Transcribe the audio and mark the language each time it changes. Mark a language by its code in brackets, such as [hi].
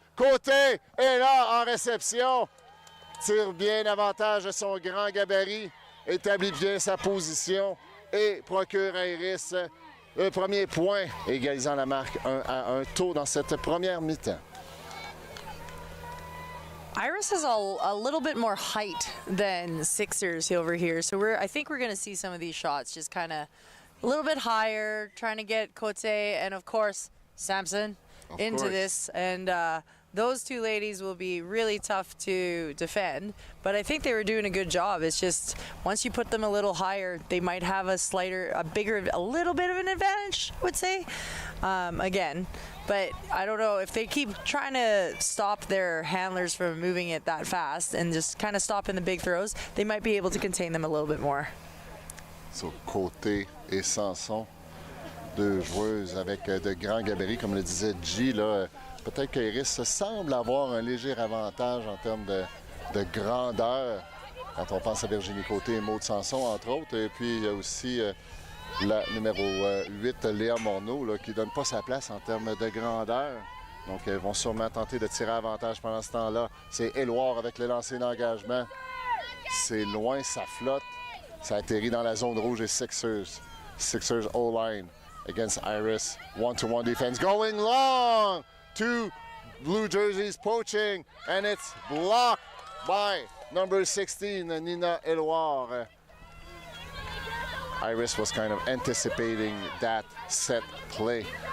[fr] Côté est là en réception. Tire bien davantage de son grand gabarit. Établit bien sa position et procure à Iris le premier point, égalisant la marque 1-1 tôt dans cette première mi-temps. [en] Iris has a little bit more height than 6ixers over here, so I think we're going to see some of these shots just kind of a little bit higher, trying to get Cote and of course Samson into this, and those two ladies will be really tough to defend, but I think they were doing a good job. It's just once you put them a little higher, they might have a little bit of an advantage, I would say, again. But I don't know if they keep trying to stop their handlers from moving it that fast and just kind of stopping the big throws, they might be able to contain them a little bit more. [fr] So, Côté et Sanson, deux joueuses avec de grands gabarits, comme le disait G, là. Peut-être qu'Iris semble avoir un léger avantage en termes de grandeur quand on pense à Virginie Côté et Maud Sanson, entre autres. Et puis, il y a aussi la numéro 8, Léa Morneau, là, qui ne donne pas sa place en termes de grandeur. Donc, elles vont sûrement tenter de tirer avantage pendant ce temps-là. C'est Éloire avec le lancer d'engagement. C'est loin, ça flotte. Ça atterrit dans la zone rouge et 6ixers. [en] 6ixers O-line against Iris. One-to-one defense going long! Two Blue Jerseys poaching, and it's blocked by number 16, Nina Éloire. Iris was kind of anticipating that set play.